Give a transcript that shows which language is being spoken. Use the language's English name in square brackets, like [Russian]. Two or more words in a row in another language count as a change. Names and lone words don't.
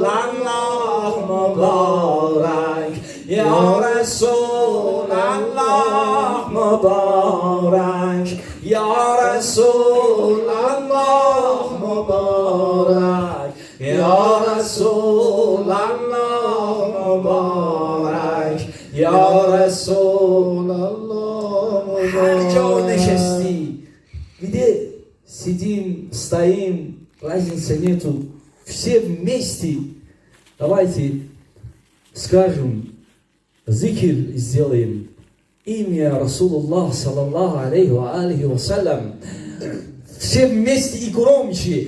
[Arabic] الله مبارک، یا رسول الله مبارک، یا رسول الله مبارک، یا رسول الله مبارک، یا رسول الله مبارک. [Persian] هر جا نشستی [Russian] где сидим, стоим, разницы нету, все вместе. Давайте скажем, зикр сделаем имя Расулуллах [Arabic] صلى الله عليه و عليه والسلام. [Russian] Все вместе и громче.